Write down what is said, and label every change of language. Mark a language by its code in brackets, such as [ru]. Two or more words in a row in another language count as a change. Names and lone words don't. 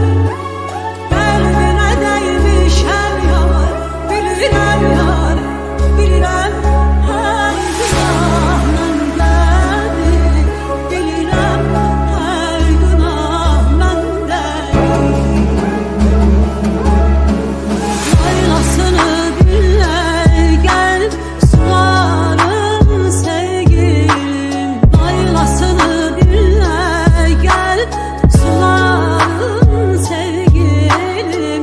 [az] Qəlbinə dəymişəm yar, bilirəm yar, bilirəm hər günah məndədir. Bilirəm hər günah məndədir. [tr] Laylasını dinle gel sularım sevgilim. Laylasını dinle gel sularım sevgilim.